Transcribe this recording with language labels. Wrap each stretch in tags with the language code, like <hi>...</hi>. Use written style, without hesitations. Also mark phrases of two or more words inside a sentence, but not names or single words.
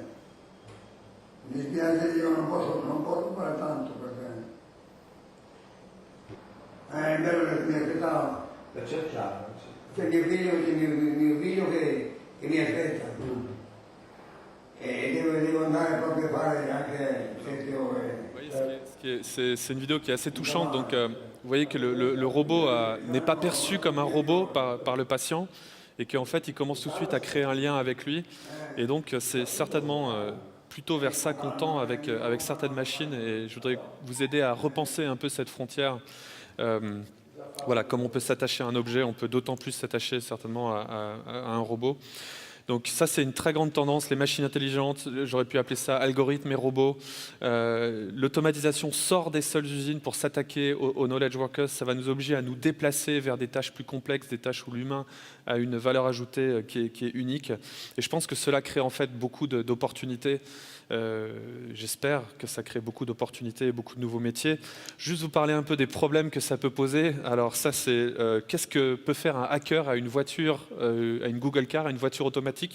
<it>Mi spiace, io non posso fare tanto perché. È bello che mi aspettava. La cercava. C'è mio figlio che mi aspetta. E devo andare proprio a fare anche 7 ore.</it> <fr>C'est une vidéo qui est assez touchante. Donc, vous voyez que le robot n'est pas perçu comme un robot par le patient et qu'en fait, il commence tout de suite à créer un lien avec lui. Et donc, c'est certainement plutôt vers ça qu'on tend avec certaines machines. Et je voudrais vous aider à repenser un peu cette frontière. Voilà, comme on peut s'attacher à un objet, on peut d'autant plus s'attacher certainement à un robot. Donc ça, c'est une très grande tendance, les machines intelligentes, j'aurais pu appeler ça algorithmes et robots. L'automatisation sort des seules usines pour s'attaquer aux</fr> <en>knowledge workers.</en> <fr>Ça va nous obliger à nous déplacer vers des tâches plus complexes, des tâches où l'humain a une valeur ajoutée qui est unique. Et je pense que cela crée en fait beaucoup d'opportunités. J'espère que ça crée beaucoup d'opportunités et beaucoup de nouveaux métiers. Juste vous parler un peu des problèmes que ça peut poser. Alors ça, c'est qu'est-ce que peut faire un hacker à une voiture, à une Google Car, à une voiture automatique.</fr>